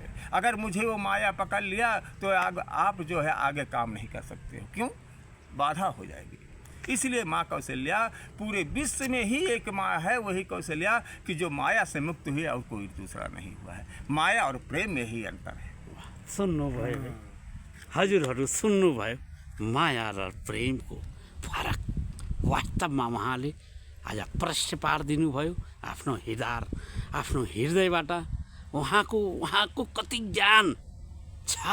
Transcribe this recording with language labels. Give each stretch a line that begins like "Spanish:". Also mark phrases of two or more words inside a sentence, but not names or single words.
Hindi: अगर मुझे वो माया पकड़ लिया तो आप जो है आगे काम नहीं कर सकते हो। क्यों? बाधा हो जाएगी। इसलिए माँ कौशल्या पूरे विश्व में ही एक माँ है, वही कौशल्या कि जो माया से मुक्त हुई और कोई दूसरा नहीं हुआ है। माया और प्रेम में ही अंतर है।
Nepali: सुन्नुभयो, हजुरहरू सुन्नुभयो माया र प्रेमको फरक। वास्तवमा उहाँले आज प्रश्न पारिदिनुभयो आफ्नो हृदयबाट। उहाँको कति ज्ञान छ।